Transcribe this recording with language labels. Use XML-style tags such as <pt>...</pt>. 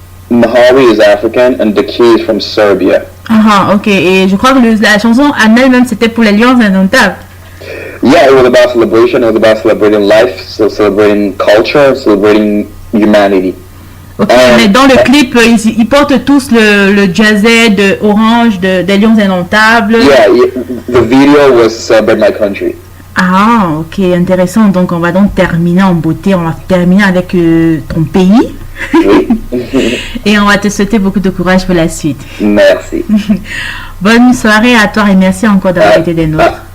<en>Mehari is African and Daki is from Serbia.</en> <fr>Ah, ok. Et je crois que la chanson en elle-même c'était pour l'Alliance indomptable.</fr> <en>Yeah, it was about celebration. It was about celebrating life, so celebrating culture, celebrating humanity.</en> <fr>Ok, mais dans le clip, ils portent tous le jersey de orange d'Alliance indomptable.</fr> <en>Yeah, the video was Celebrate My Country.</en> <fr>Ah, ok, intéressant. Donc, on va donc terminer en beauté. On va terminer avec ton pays. Oui. Et on va te souhaiter beaucoup de courage pour la suite. Merci. Bonne soirée à toi et merci encore d'avoir été des nôtres.</fr>